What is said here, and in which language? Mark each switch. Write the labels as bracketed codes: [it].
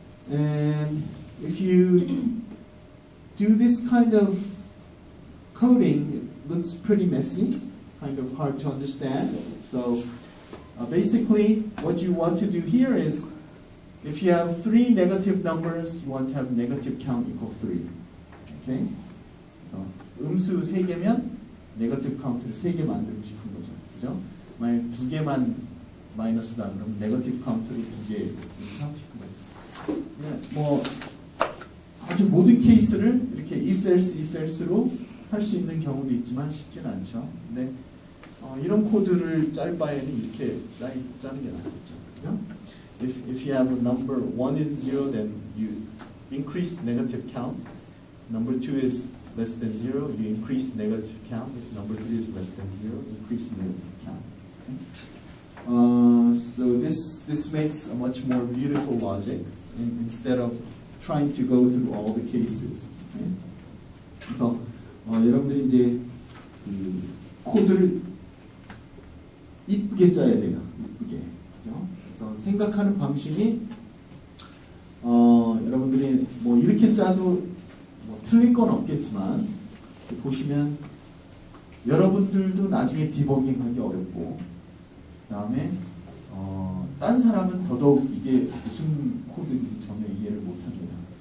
[en] And if you do this kind of coding, it looks pretty messy, kind of hard to understand. So basically what you want to do here is, if you have 3 negative numbers, you want to have negative count equal 3. Okay? [ko] So 음수 3개면 네거티브 카운트를 3개 만들고 싶은 거죠. 그죠? 만약 2개만 마이너스다 그러면 네거티브 카운트를 2개 이렇게 하고 싶은 거죠. 뭐 아주 모든 케이스를 이렇게 if else로 할 수 있는 경우도 있지만 쉽지는 않죠. 근데 이런 코드를 짤 바에는 이렇게 짜는 게 낫겠죠. 그죠? [en] If you have a number 1 is 0, then you increase negative count. Number 2 is less than 0, you increase negative count. If number 3 is less than 0, increase negative count. Okay? So this makes a much more beautiful logic instead of trying to go through all the cases. Okay? [ko] 그래서 여러분들이 이제 그 코드를 이쁘게 짜야 돼요. 이쁘게. 그죠? 그래서 생각하는 방식이 여러분들이 뭐 이렇게 짜도 뭐 틀릴 건 없겠지만 보시면 여러분들도 나중에 디버깅하기 어렵고, 그 다음에 딴 사람은 더더욱 이게 무슨 코드인지 전혀 이해를 못합니다.